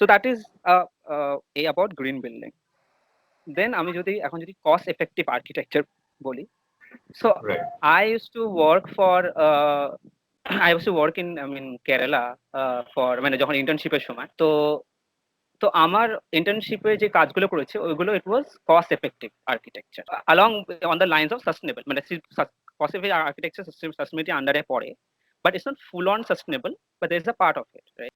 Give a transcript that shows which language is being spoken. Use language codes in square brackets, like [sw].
[en] So that is a about green building. [bn] দেন আমি যদি cost effective architecture বলি, [en] so Right. I used to work for I used to work in Kerala for [bn] মানে যখন ইন্টার্নশিপের সময়। তো আমার ইন্টার্নশিপে যে কাজগুলো করেছে ওইগুলো ইট ওয়াজ cost effective architecture [en] along on the lines of sustainable, [bn] মানে কস্ট এফেক্টিভ আর্কিটেকচার সাস্টেনেবিলিটি আন্ডারে পড়ে, [en] but it's not full on sustainable, but there's a part of it, right?